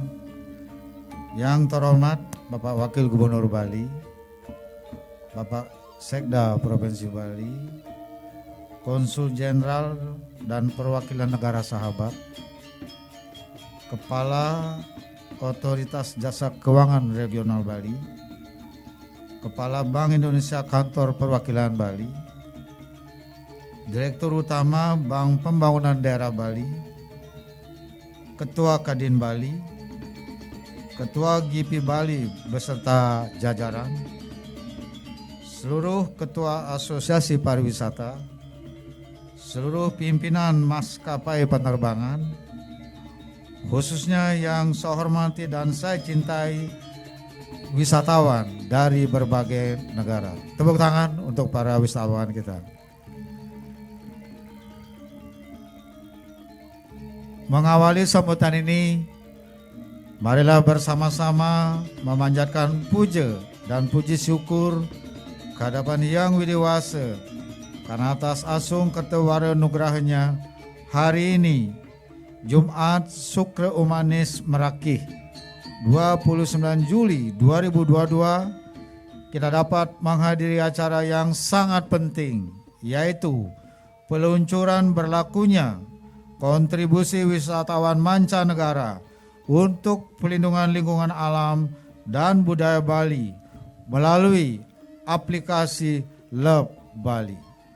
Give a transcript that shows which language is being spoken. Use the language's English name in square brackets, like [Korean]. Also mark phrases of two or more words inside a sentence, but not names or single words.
[Indonesian] Yang terhormat Bapak Wakil Gubernur Bali, Bapak Sekda Provinsi Bali, Konsul Jenderal dan Perwakilan Negara Sahabat, Kepala Otoritas Jasa Keuangan Regional Bali, Kepala Bank Indonesia Kantor Perwakilan Bali, Direktur Utama Bank Pembangunan Daerah Bali, Ketua Kadin Bali, Ketua GIPI Bali beserta jajaran, seluruh Ketua Asosiasi Pariwisata, seluruh pimpinan maskapai penerbangan, khususnya yang saya hormati dan saya cintai wisatawan dari berbagai negara. Tepuk tangan untuk para wisatawan kita. Mengawali sambutan ini, marilah bersama-sama memanjatkan puja dan puji syukur kehadapan Yang Widiwasa karena atas asung kertewara nugrahnya hari ini Jumat Sukra Umanis Merakih 29 Juli 2022 kita dapat menghadiri acara yang sangat penting, yaitu peluncuran berlakunya kontribusi wisatawan mancanegara untuk pelindungan lingkungan alam dan budaya Bali melalui aplikasi Love Bali.